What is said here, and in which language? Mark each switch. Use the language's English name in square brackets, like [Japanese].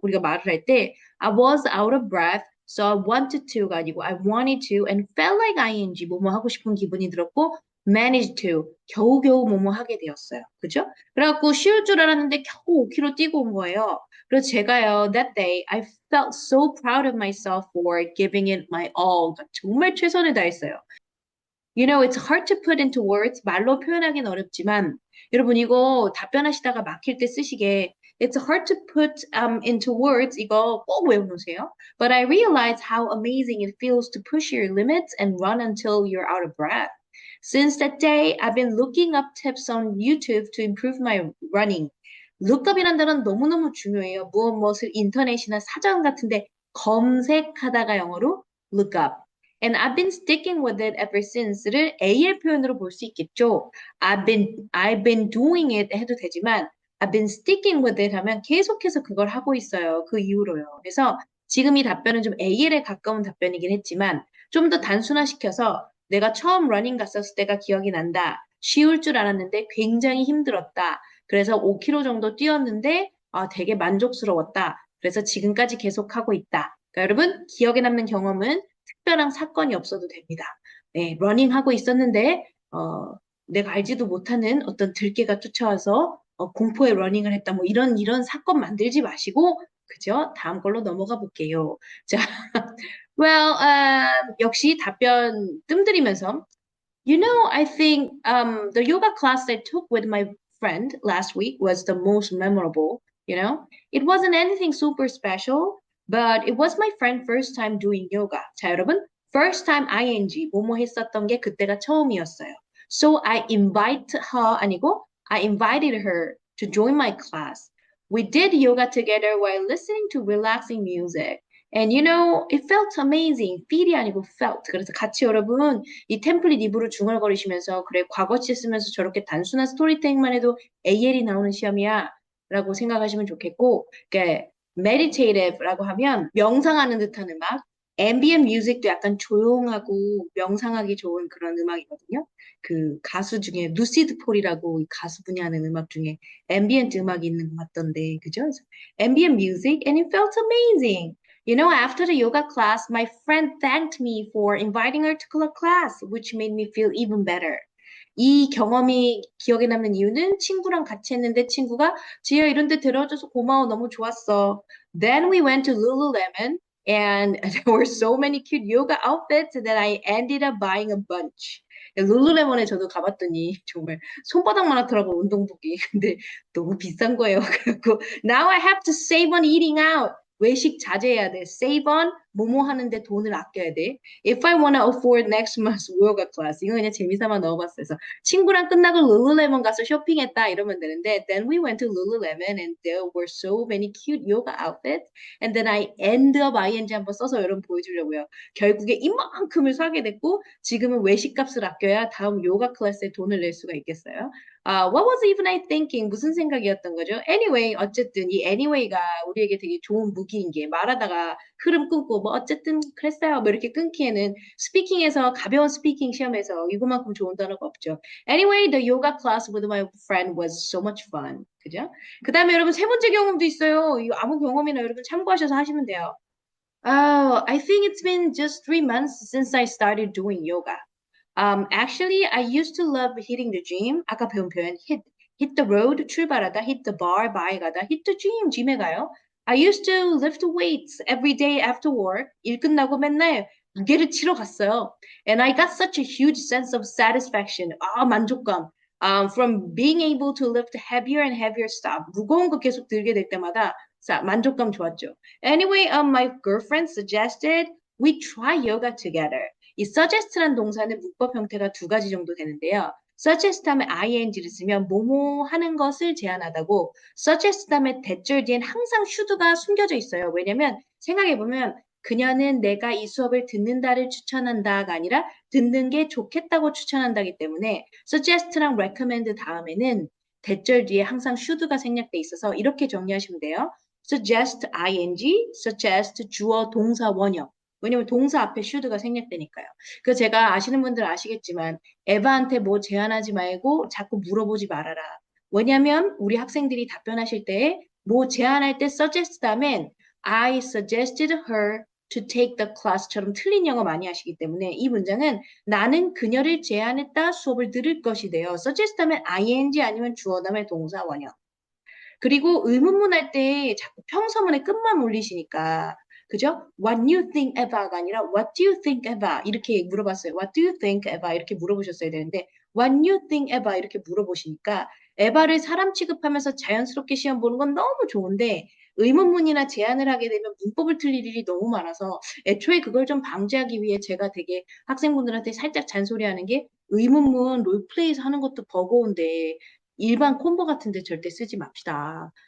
[Korean] 우리가 말을 할 때 [English] I was out of breath, so I wanted to가 아니고 I wanted to and felt like ing, [Korean] 뭐뭐 하고 싶은 기분이 들었고 [English] managed to, [Korean] 겨우겨우 뭐뭐 하게 되었어요. 그죠? 그래갖고 쉬울 줄 알았는데 겨우 5km 뛰고 온 거예요. 그래서 제가요, [English] that day, I felt so proud of myself for giving it my all. [Korean] 정말 최선을 다했어요. [English] You know, it's hard to put into words. [Korean] 말로 표현하기는 어렵지만, 여러분 이거 답변하시다가 막힐 때 쓰시게, [English] it's hard to put into words. [Korean] 이거 꼭 외워놓으세요. [English] But I realized how amazing it feels to push your limits and run until you're out of breath. Since that day, I've been looking up tips on YouTube to improve my running. [Korean] lookup이라는 단어는 너무너무 중요해요. 무엇을 인터넷이나 사전 같은데 검색하다가 영어로 look up. [English] And I've been sticking with it ever since [Korean] 를 AL 표현으로 볼 수 있겠죠. [English] I've been doing it [Korean] 해도 되지만 [English] I've been sticking with it [Korean] 하면 계속해서 그걸 하고 있어요. 그 이후로요. 그래서 지금 이 답변은 좀 AL에 가까운 답변이긴 했지만 좀 더 단순화시켜서 내가 처음 러닝 갔었을 때가 기억이 난다. 쉬울 줄 알았는데 굉장히 힘들었다. 그래서 5km 정도 뛰었는데 되게 만족스러웠다. 그래서 지금까지 계속하고 있다. 그러니까 여러분 기억에 남는 경험은 특별한 사건이 없어도 됩니다. 네, 러닝하고 있었는데 내가 알지도 못하는 어떤 들개가 쫓아와서 공포의 러닝을 했다. 뭐 이런 사건 만들지 마시고 그죠? 다음 걸로 넘어가 볼게요. [English] 자, well, [Korean] 역시 답변 뜸들이면서 [English] You know, I think the yoga class I took with my friend last week was the most memorable. You know, it wasn't anything super special, but it was my friend first time doing yoga. [Korean] 자, 여러분, first time ing 뭐뭐 했었던 게 그때가 처음이었어요. [English] So I invite her 아니고 I invited her to join my class. We did yoga together while listening to relaxing music. And you know, it felt amazing. [Korean] feel이 아니고 felt. 그래서 같이 여러분 이 템플릿 입으로 중얼거리시면서 그래 과거시 쓰면서 저렇게 단순한 스토리텔링만 해도 AL이 나오는 시험이야 라고 생각하시면 좋겠고 그러니까 meditative라고 하면 명상하는 듯한 음악 ambient music도 약간 조용하고 명상하기 좋은 그런 음악이거든요. 그 가수 중에 루시드 폴이라고 가수분이 하는 음악 중에 ambient 음악이 있는 것 같던데 그죠? [English] ambient music and it felt amazing. You know, after the yoga class, my friend thanked me for inviting her to the class, which made me feel even better. [Korean] 이 경험이 기억에 남는 이유는 친구랑 같이 했는데 친구가 지혜야 이런 데 데려와줘서 고마워 너무 좋았어. [English] Then we went to Lululemon and there were so many cute yoga outfits that I ended up buying a bunch. [Korean] 룰루레몬에 저도 가봤더니 정말 손바닥만 하더라고 운동복이. 근데 너무 비싼 거예요. 그래갖고 [English] now I have to save on eating out. [Korean] 외식 자제해야 돼. Save on 뭐뭐 하는데 돈을 아껴야 돼. [English] If I wanna afford next month's yoga class. [Korean] 이거 그냥 재미삼아 넣어봤어요. 그래서 친구랑 끝나고 룰루레몬 가서 쇼핑했다 이러면 되는데 [English] Then we went to Lululemon and there were so many cute yoga outfits. And then I end up ing [Korean] 한번 써서 여러분 보여주려고요. 결국에 이만큼을 사게 됐고 지금은 외식값을 아껴야 다음 요가 클래스에 돈을 낼 수가 있겠어요. [English] What was even I thinking? [Korean] 무슨 생각이었던 거죠? Anyway, 어쨌든 이 anyway가 우리에게 되게 좋은 무기인 게 말하다가 흐름 끊고 뭐 어쨌든 그랬어요. 뭐 이렇게 끊기에는 스피킹에서 가벼운 스피킹 시험에서 이거만큼 좋은 단어가 없죠. [English] Anyway, the yoga class with my friend was so much fun. [Korean] 그죠? 그 다음에 여러분 세 번째 경험도 있어요. 이거 아무 경험이나 여러분 참고하셔서 하시면 돼요. [English] I think it's been just 3 months since I started doing yoga. Actually, I used to love hitting the gym. [Korean] 아까 배운 표현 [English] hit the road, [Korean] 출발하다, [English] hit the bar, [Korean] 바에 가다, [English] hit the gym, gym에 가요. I used to lift weights every day after work. [Korean] 일 끝나고 맨날 무게를 치러 갔어요. [English] And I got such a huge sense of satisfaction. [Korean] 만족감. [English] From being able to lift heavier and heavier stuff. [Korean] 무거운 거 계속 들게 될 때마다 만족감 좋았죠. [English] Anyway, my girlfriend suggested we try yoga together. [Korean] 이 suggest라는 동사는 문법 형태가 2가지 정도 되는데요. suggest 다음에 ing를 쓰면 뭐뭐 하는 것을 제안하다고 suggest 다음에 대절 뒤엔 항상 should가 숨겨져 있어요. 왜냐면 생각해보면 그녀는 내가 이 수업을 듣는다를 추천한다가 아니라 듣는 게 좋겠다고 추천한다기 때문에 suggest랑 recommend 다음에는 대절 뒤에 항상 should가 생략돼 있어서 이렇게 정리하시면 돼요. suggest ing, suggest 주어 동사 원형. 왜냐면 동사 앞에 should가 생략되니까요. 그 제가 아시는 분들 아시겠지만 에바한테 뭐 제안하지 말고 자꾸 물어보지 말아라. 왜냐면 우리 학생들이 답변하실 때 뭐 제안할 때 suggest 다음엔 [English] I suggested her to take the class [Korean] 처럼 틀린 영어 많이 하시기 때문에 이 문장은 나는 그녀를 제안했다 수업을 들을 것이 돼요. suggest 하면 ing 아니면 주어 다음에 동사 원형. 그리고 의문문 할 때 자꾸 평서문의 끝만 올리시니까 그죠? [English] What you think Eva [Korean] 가 아니라 [English] What do you think Eva? [Korean] 이렇게 물어봤어요. [English] What do you think Eva? [Korean] 이렇게 물어보셨어야 되는데 [English] What you think Eva? [Korean] 이렇게 물어보시니까 에바를 사람 취급하면서 자연스럽게 시험 보는 건 너무 좋은데 의문문이나 제안을 하게 되면 문법을 틀릴 일이 너무 많아서 애초에 그걸 좀 방지하기 위해 제가 되게 학생분들한테 살짝 잔소리하는 게 의문문 롤플레이에서 하는 것도 버거운데 일반 콤보 같은데 절대 쓰지 맙시다.